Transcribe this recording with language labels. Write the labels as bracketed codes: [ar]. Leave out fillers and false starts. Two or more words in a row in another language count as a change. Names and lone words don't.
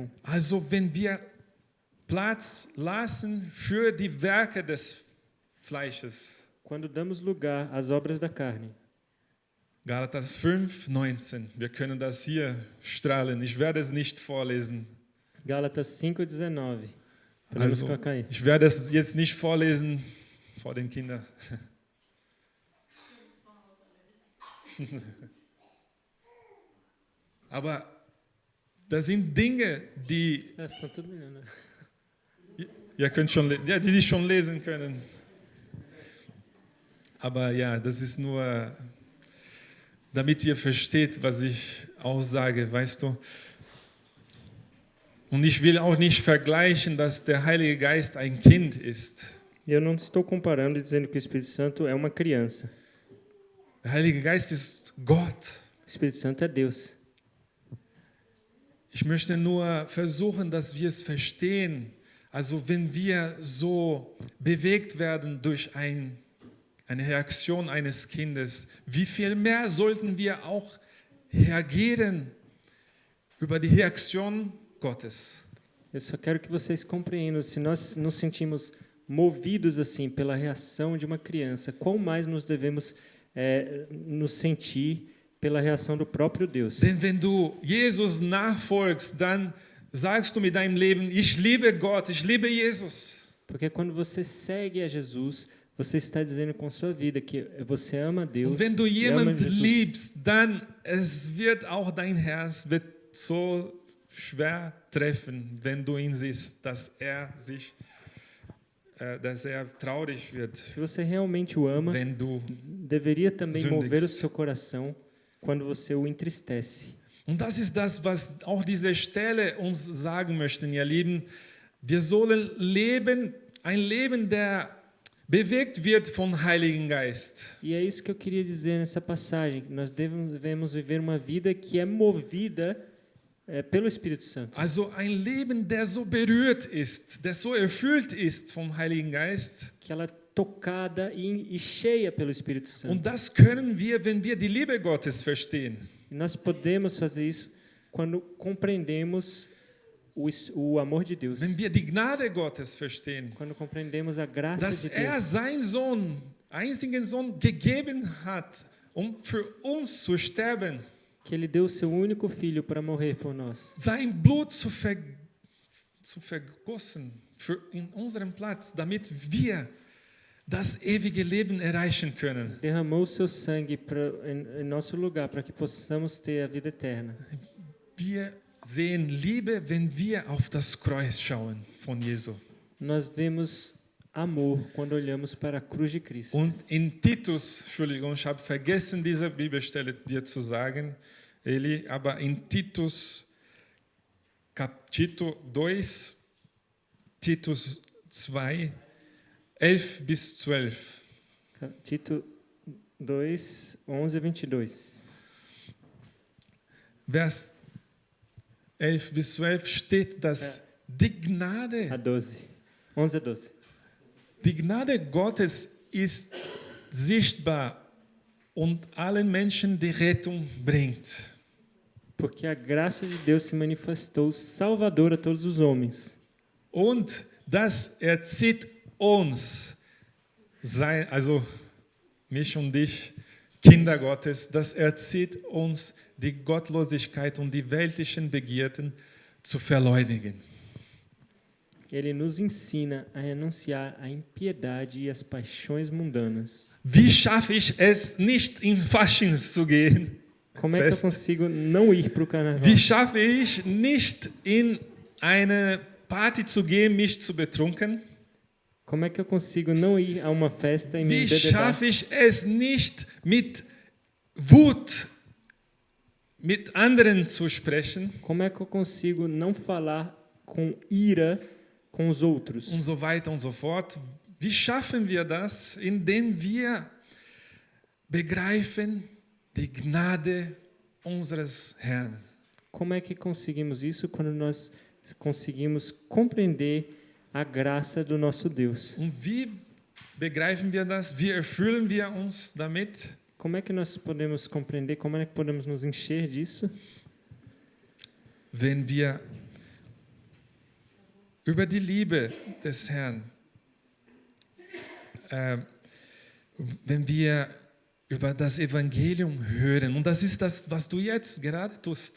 [de] Also, wenn wir Platz lassen für die Werke des Fleisches. [pt] Quando damos lugar às obras da carne. Galatas 5:19. [de] Wir können das hier strahlen. Ich werde es nicht vorlesen. [pt] Gálatas 5:19. [de] Also, ich werde es jetzt nicht vorlesen vor den Kindern. Aber das sind Dinge, die ihr könnt schon, ja, die schon lesen können. Aber ja, das ist nur, damit ihr versteht, was ich aussage, weißt du. Und ich will auch nicht vergleichen, dass der Heilige Geist ein Kind ist. [pt] Eu não estou comparando e dizendo que o Espírito Santo é uma criança. [de] Der Heilige Geist ist Gott. [pt] O Espírito Santo é Deus. [de] Ich möchte nur versuchen, dass wir es verstehen. Also wenn wir so bewegt werden durch eine Reaktion eines Kindes, wie viel mehr sollten wir auch reagieren über die Reaktion Gottes? [pt] Eu só quero que vocês compreendam, se nós nos sentimos movidos assim pela reação de uma criança, quão mais nos devemos nos sentir pela reação do próprio Deus. [de] Denn wenn du Jesus nachfolgst, dann sagst du mit deinem Leben, ich liebe Gott, ich liebe Jesus. [pt] Porque quando você segue a Jesus, você está dizendo com sua vida que você ama Deus. [de] Und wenn du [pt] e ama [de] jemanden [pt] Jesus. [de] liebst, dann es wird auch dein Herz wird so schwer treffen, wenn du ihn siehst, dass er traurig wird, [pt] Se você realmente o ama, [de] wenn du. [pt] deveria também mover o [de] sündigst. [pt] seu coração quando você o entristece. [de] Und das ist das, was auch diese Stelle uns sagen möchte, ihr Lieben. Wir sollen leben, ein Leben, der bewegt wird vom Heiligen Geist. [pt] E é isso que eu queria dizer nessa passagem. Nós devemos viver uma vida que é movida pelo Espírito Santo. [de] Also ein Leben, der so berührt ist, der so erfüllt ist vom Heiligen Geist. [pt] Que ela é tocada e cheia pelo Espírito Santo. [de] Und das können wir, wenn wir die Liebe Gottes verstehen. [pt] E nós podemos fazer isso quando compreendemos o amor de Deus. [de] Wenn wir die Gnade Gottes verstehen. [pt] Quando compreendemos a graça [de] Dass [pt] de [de] er [pt] Deus. [de] seinen Sohn, einzigen Sohn gegeben hat, um für uns zu sterben. [pt] Que Ele deu o seu único filho para morrer por nós. [de] Sein Blut zu vergossen in unserem Platz, damit wir das ewige Leben erreichen können. [pt] Derramou o seu sangue em nosso lugar para que possamos ter a vida eterna. [de] Wir sehen Liebe, wenn wir auf das Kreuz schauen von Jesu. [pt] Nós vemos amor quando olhamos para a cruz de Cristo. [de] Und in Titus, Entschuldigung, ich habe vergessen, diese Bibelstelle dir zu sagen, Eli, aber in Titus, Capítulo 2, Titus 2, 11 bis 12. [pt] Tito 2, 11 a 22. [de] Vers 11 bis 12 steht, dass die Gnade, [pt] A 12. 11 a 12. [de] die Gnade Gottes ist sichtbar und allen Menschen die Rettung bringt. [pt] Porque a graça de Deus se manifestou salvadora a todos os homens. [de] Und das erzieht uns, also mich und dich, Kinder Gottes, das erzieht uns, die Gottlosigkeit und die weltlichen Begierden zu verleugnen. [pt] Ele nos ensina a renunciar à impiedade e às paixões mundanas. [de] Wie schaffe ich es, nicht in Faschings zu gehen? [pt] Como é que eu [de] Fest. [pt] consigo não ir para o carnaval? [de] Wie schaffe ich nicht in eine Party zu gehen, mich zu betrunken? [pt] Como é que eu consigo não ir a uma festa e me [de] Wie [pt] embebedar? [de] schaffe ich es nicht, mit Wut mit anderen zu sprechen? [pt] Como é que eu consigo não falar com ira com os outros? [de] Und so weiter und so fort. Wie schaffen wir das? Indem wir begreifen die Gnade unseres Herrn. [pt] Como é que conseguimos isso? Quando nós conseguimos compreender a graça do nosso Deus. [de] Und wie begreifen wir das? Wie erfüllen wir uns damit? [pt] Como é que nós podemos compreender? Como é que podemos nos encher disso? [de] Wenn wir über die Liebe des Herrn, wenn wir über das Evangelium hören, und das ist das, was du jetzt gerade tust.